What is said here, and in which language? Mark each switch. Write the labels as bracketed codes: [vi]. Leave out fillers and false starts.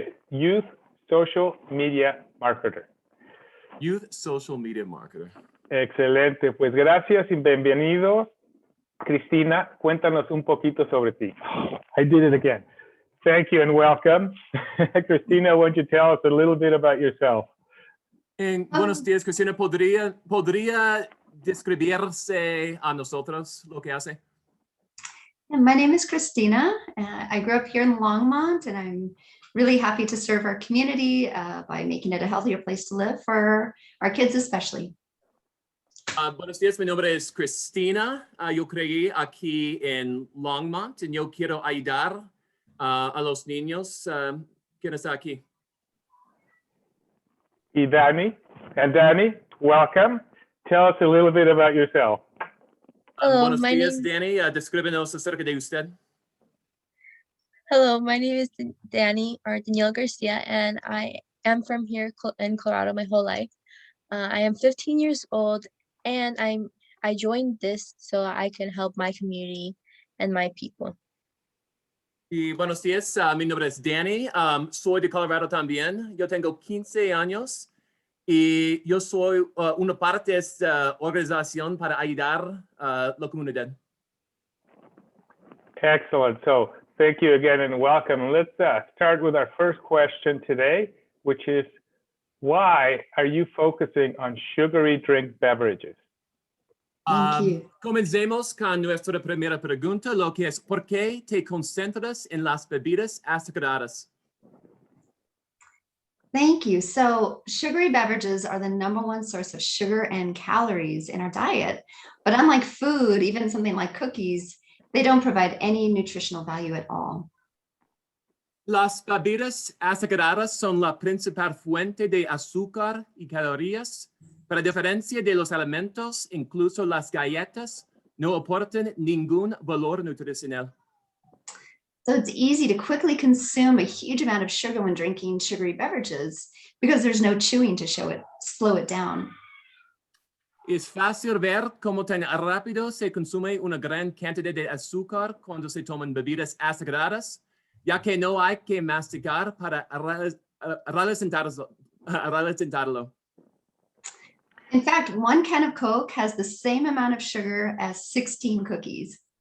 [en] Youth Social Media Marketer. Youth Social Media Marketer. [es] Excelente, pues gracias y bienvenidos. Cristina, cuéntanos un poquito sobre ti. [en] I did it again. Thank you and welcome. Cristina, why don't you tell us a little bit about yourself? [es] Buenos días, Cristina. ¿Podría describirse a nosotros lo que hace? [en] My name is Christina. I grew up here in Longmont, and I'm really happy to serve our community by making it a healthier place to live for our kids especially. [es] Buenos días, mi nombre es Christina. Yo crecí aquí en Longmont y yo quiero ayudar a los niños. ¿Quién está aquí? [en] Y Danny. And Danny, welcome. Tell us a little bit about yourself. [es] Buenos días, Danny. Descríbenos acerca de usted. [en] Hello, my name is Danny or Danielle Garcia, and I am from here in Colorado my whole life. I am 15 years old, and I joined this so I can help my community and my people. [es] Y buenos días, mi nombre es Danny. Soy de Colorado también. Yo tengo 15 años y yo soy una parte de esta organización para ayudar a la comunidad. [en] Excellent. So thank you again and welcome. Let's start with our first question today, which is, why are you focusing on sugary drink beverages? Thank you. [es] Comencemos con nuestra primera pregunta, lo que es, ¿por qué te concentras en las bebidas azucaradas? [en] Thank you. So sugary beverages are the #1 source of sugar and calories in our diet. But unlike food, even something like cookies, they don't provide any nutritional value at all. [es] Las bebidas azucaradas son la principal fuente de azúcar y calorías. Pero a diferencia de los alimentos, incluso las galletas no aportan ningún valor nutricional. [en] So it's easy to quickly consume a huge amount of sugar when drinking sugary beverages because there's no chewing to slow it down. [es] Es fácil ver cómo tan rápido se consume una gran cantidad de azúcar cuando se toman bebidas azucaradas, ya que no hay que masticar para ralentarlo. [en] In fact, 1 can of Coke has the same amount of sugar as 16 cookies.